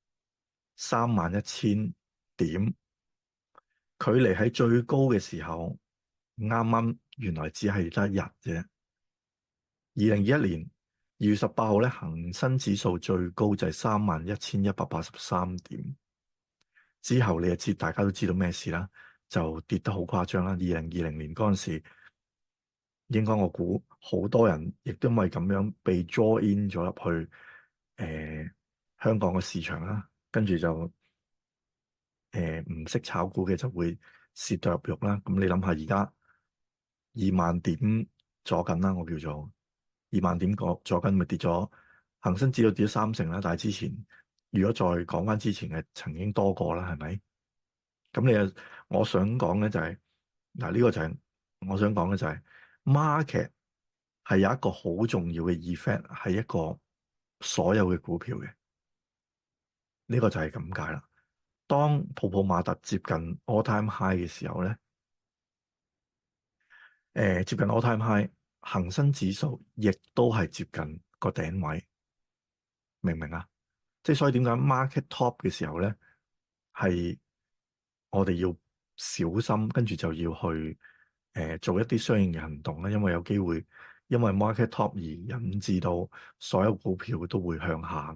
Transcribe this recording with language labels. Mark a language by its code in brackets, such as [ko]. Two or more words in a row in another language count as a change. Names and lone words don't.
[yue] 31,000點，距離喺最高嘅時候啱啱原來只係得一日啫。2021年2月18號咧，恒生指數最高就係31,183點。之後你就知，大家都知道咩事啦，就跌得好誇張啦。2020年嗰陣時，應該我估好多人亦都因為咁樣被 [en] draw in [yue] 咗入去香港嘅市場啦，跟住就唔識炒股嘅就會蝕到入肉啦。咁你諗下，而家2萬點左緊啦，我叫做2萬點左緊，咪跌咗恒生指數跌咗30%啦。但係之前如果再講翻之前嘅，曾經多過啦，係咪？咁我想講咧就係嗱，呢個就係我想講嘅就係 market 係有一個好重要嘅 effect，係一個所有嘅股票嘅。呢個就係咁解啦。當泡泡瑪特接近 [en] all time high [yue] 嘅時候咧，接近 [en] all time high， [yue] 恒生指數亦都係接近個頂位，明唔明啊？即係所以點解 [en] market top [yue] 嘅時候咧，係我哋要小心，跟住就要去做一啲相應嘅行動咧，因為有機會因為 [en] market top [yue] 而引致到所有股票都會向下。